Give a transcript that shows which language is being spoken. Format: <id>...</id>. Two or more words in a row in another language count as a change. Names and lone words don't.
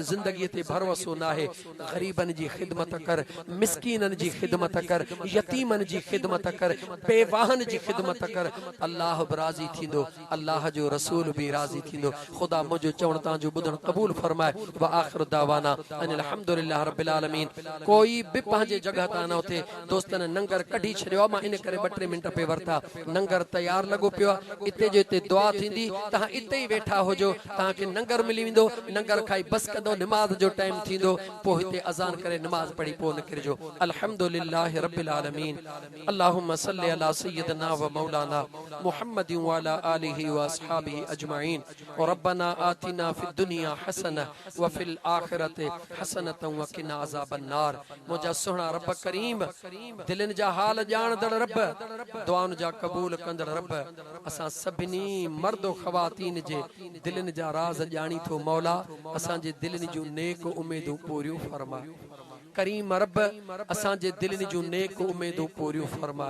<sd>ज़िंदगीअ ते भरोसो न आहे, ग़रीबनि जी ख़िदमत कर, मिस्कीननि जी ख़िदमत कर, यतीमनि जी ख़िदमत कर, बेवाहनि जी ख़िदमत कर। अल्लाह बि राज़ी थींदो, अल्लाह जो रसूल भी राज़ी थींदो। ख़ुदा मुंहिंजो चवण तव्हांजो ॿुधण क़बूल फरमाए।</sd> <ar>وآخر دعوانا أن الحمد لله رب العالمين.</ar> <sd>कोई बि पंहिंजे जगह तां न उथे, दोस्तनि नंगर कढी छॾियो आहे, मां इन करे 2-3 मिंट पे वरता। नंगर तयार लॻो पियो आहे, इते जो इते दुआ थींदी, तव्हां इते ई वेठा हुजो, तव्हांखे नंगर मिली वेंदो। नंगर खाई बस कंदो, निमाज़ जो टाइम थींदो, पोइ हिते अज़ान करे निमाज़ पढ़ी पोइ निकिरजो।</sd> <ar>الحمد لله رب العالمين. اللهم صل على سيدنا ومولانا محمد وعلى آله وأصحابه أجمعين. وربنا آتنا في الدنيا حسنة وفي الآخرة حسنة وقنا عذاب النار.</ar> <sd>मुंहिंजा सुहिणा रब करीम, दिलनि जा हाल ॼाणदड़ रब, दुआउनि जा क़बूल कंदड़ रब, असां सभिनी मर्दो ख़वातीन जे दिलनि जा राज़ ॼाणी थो मौला। असांजे दिलनि जूं नेक उमेदूं पूरियूं फरमा। करीम रब असांजे दिलनि जूं नेक उमेदूं पूरियूं फरमा।</sd>